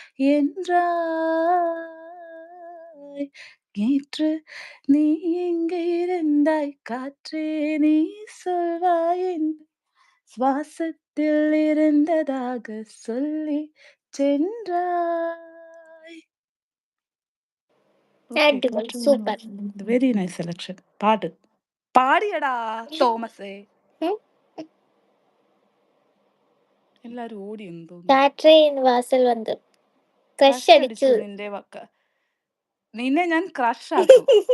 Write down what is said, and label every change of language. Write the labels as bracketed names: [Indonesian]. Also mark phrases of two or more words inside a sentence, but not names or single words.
[Tamil] என்றாய் நேற்று நீ எங்கே இருந்தாய் காற்றே நீ சொல்வாய் என்று சுவாசத்தில் இருந்ததாக சொல்லி சென்றாய். [Malayalam] Okay, അടിപൊളി കാറ്റ് സൂപ്പർ. [English] very nice selection. [Malayalam] പാട് പാടിയടാ തോമസേ. എല്ലാരും ഓടി എന്ന് തോന്നുന്നു. കാറ്റേ എൻ വാസൽ വന്ന് ക്രഷ് അടിച്ചു. നിന്റെ വക്ക നിന്നെ ഞാൻ ക്രഷ് ആക്കും.